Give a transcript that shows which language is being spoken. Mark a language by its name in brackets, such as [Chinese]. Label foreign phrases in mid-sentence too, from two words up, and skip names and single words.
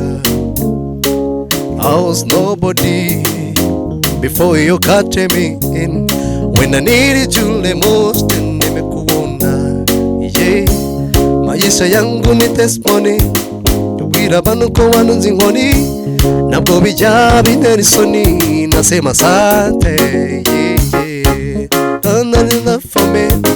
[English] I was nobody before you cut me in. When I needed you the most, [Swahili] nimekuona. Maisha yangu ni testimony, [Kinyarwanda] tubwira abantu ko wanunze inkoni, nabwo bijya bintera isoni, [Swahili] nasema asante. [English] Done enough for me,